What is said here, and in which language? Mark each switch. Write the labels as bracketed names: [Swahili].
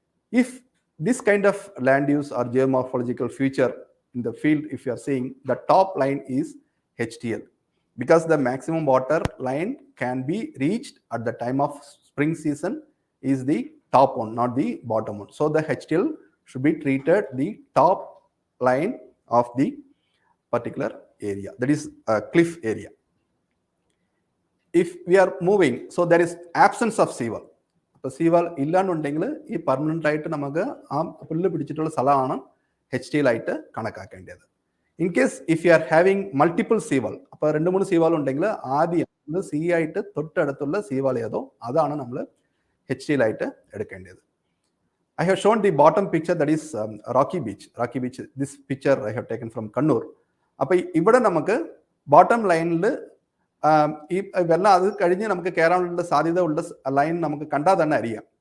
[English] If this kind of land use or geomorphological feature in the field, if you are seeing, the top line is HTL, because the maximum water line can be reached at the time of spring season is the top one, not the bottom one. So the HTL should be treated the top line of the particular area, that is a cliff area. If we are moving, so there is absence of seawall. [Malayalam] അപ്പോൾ seawall ഇല്ലാന്നുണ്ടെങ്കിൽ ഈ permanent ആയിട്ട് നമുക്ക് ആ പുല്ല് പിടിച്ചിട്ടുള്ള സ്ഥലമാണ് HTL ആയിട്ട് കണക്കാക്കേണ്ടത്. [English] in case if you are having multiple seawall, [Malayalam] അപ്പോൾ 2-3 സീവാൾ ഉണ്ടെങ്കിൽ ആദ്യം സീ ആയിട്ട് തൊട്ടടുത്തുള്ള സീവാൾ ഏതോ അതാണ് നമ്മൾ HTL ആയിട്ട് എടുക്കേണ്ടത്. [English] I have shown the bottom picture, that is Rocky Beach. This picture I have taken from Kannur. [Malayalam] അപ്പോൾ ഇവിടെ നമുക്ക് ബോട്ടം ലൈനിൽ ഈ വെള്ളം അത് കഴിഞ്ഞ് നമുക്ക് കയറാനുള്ള സാധ്യത ഉള്ള ലൈൻ നമുക്ക് കണ്ടാൽ തന്നെ അറിയാം.